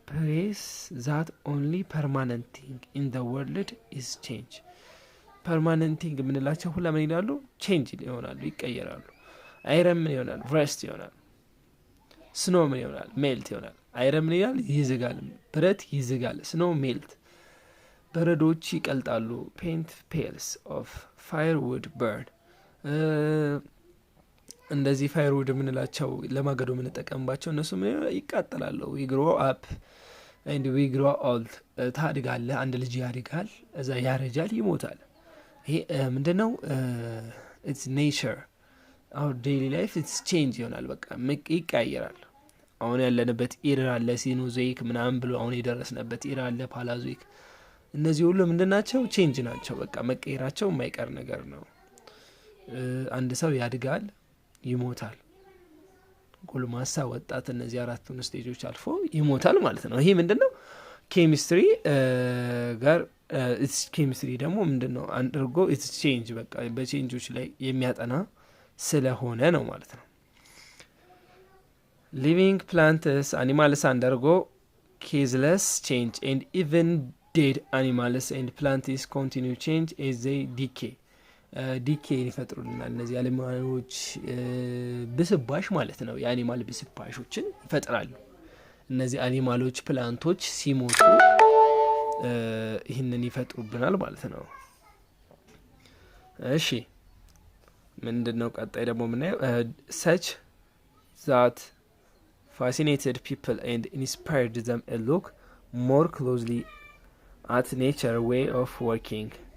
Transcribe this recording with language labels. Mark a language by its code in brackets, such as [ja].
[en] perhaps that only permanent thing in the world is change permanent thing [am] ምንላቸው ሁላ ምን ይላሉ? change ይሆናሉ፣ ይቀየራሉ። አይረን ምን ይሆናል? rust ይሆናል። ስኖ ምን ይሆናል? ሜልት ይሆናል። አይረን ምን ይላል? ይዝጋል፣ ብረት ይዝጋል። ስኖ ሜልት፣ በረዶች ይቀልጣሉ። [en] paint pales of firewood burn [am] እንደዚህ ፋየርውድ የምንላቸው ለማገዶ የምንጠቀምባቸው እነሱ ምን ይቃጠላሉ። [en] we grow up and we grow old [am] ታድጋለህ፣ አንድ ልጅ ያድጋል፣ እዛ ያረጃል፣ ይሞታል። ይሄ ምንድነው? [en] it's nature our daily life it's change [am] ይሆናል። በቃ ይቀየራል። አሁን ያለንበት ኢራ አለ፣ ሲኖዞይክ ምናምን ብሎ አሁን የደረስንበት ኢራ አለ፣ ፓላዞይክ። እነዚህ ሁሉ ምንድናቸው? ቼንጅ ናቸው። በቃ መቀየራቸው የማይቀር ነገር ነው። አንድ ሰው ያድጋል፣ ይሞታል፣ ጎልማሳ፣ ወጣት፣ እነዚህ አራቱን ስቴጆች አልፎ ይሞታል ማለት ነው። ይሄ ምንድነው? ኬሚስትሪ ጋር ኬሚስትሪ ደግሞ ምንድነው? አንደርጎ ኢትስ ቼንጅ በቃ በቼንጆች ላይ የሚያጠና ስለሆነ ነው ማለት ነው። [en] living plants animals undergo caseless change and even dead animals and plants continue change as they decay [am] ዲኬን ይፈጥሩልናል። እነዚህ አኒማሎች ብስባሽ ማለት ነው። የአኒማል ብስባሾችን ይፈጥራሉ። እነዚህ አኒማሎች ፕላንቶች ሲሞቱ ይህንን ይፈጥሩብናል ማለት ነው። እሺ ምንድነው ቀጣይ ደግሞ ምናየው [en] such that fascinated people and inspired them to look more closely at nature way of working.